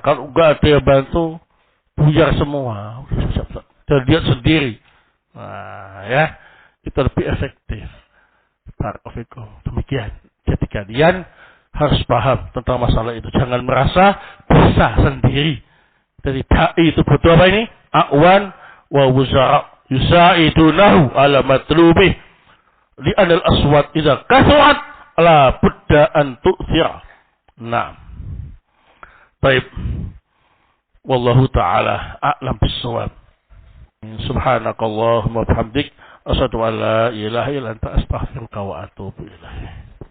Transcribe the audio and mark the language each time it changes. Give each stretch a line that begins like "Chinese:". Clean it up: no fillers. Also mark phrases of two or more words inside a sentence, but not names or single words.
Indonesian: Kalau enggak ada yang bantu, buyar semua. Dan dia sendiri. Nah ya, itu lebih efektif. Barakallahu. Demikian. Jadi kalian harus paham tentang masalah itu. Jangan merasa bisa sendiri. Jadi da'i itu butuh apa ini?
Arabic: أعوان ووزراء يساعدونه على مطلوبه. لأن الأصوات إذا كثرت لا بد أن تؤثر.
Indonesian: Nah. Baik.
Arabic: والله تعالى أعلم بالصواب. سبحانك اللهم وبحمدك أشهد أن لا إله إلا أنت أستغفرك وأتوب إليك.